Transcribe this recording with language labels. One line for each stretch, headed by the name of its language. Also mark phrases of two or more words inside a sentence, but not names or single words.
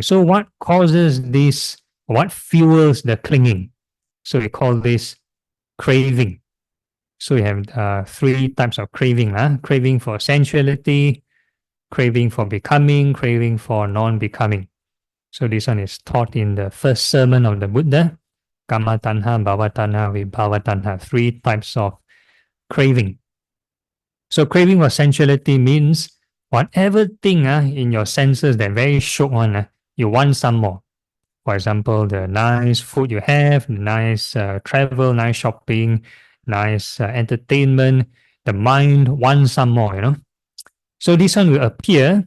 English: So what causes this, what fuels the clinging? So we call this craving. So we have 3 types of craving. Craving for sensuality, craving for becoming, craving for non-becoming. So this one is taught in the first sermon of the Buddha.
Pali: Kama tanha, bhava tanha, vibhava tanha.
English: 3 types of craving. So craving for sensuality means whatever thing in your senses that very shook one, you want some more. For example, the nice food you have, the nice travel, nice shopping, nice entertainment, the mind wants some more, So this one will appear.